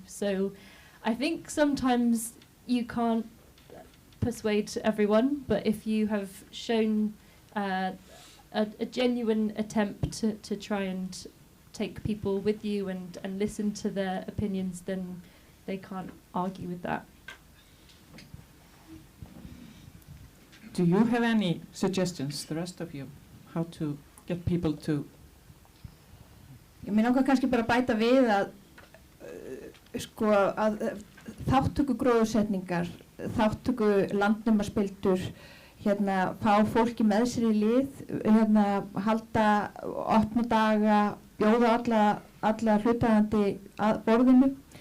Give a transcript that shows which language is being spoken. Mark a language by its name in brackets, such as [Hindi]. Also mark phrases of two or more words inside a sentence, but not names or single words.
[English] So I think sometimes you can't persuade everyone, but if you have shown a genuine attempt to try and take people with you and listen to their opinions, then they can't argue with that. Do you have any suggestions, the rest of you, how to get people to? [Icelandic] Mér langar kannski bara að bæta við að þáttöku gróðursetningar, þáttöku landnúmarspildur, fá fólki með sér í lið, halda opna daga, bjóða alla hlutaðandi að borðinu,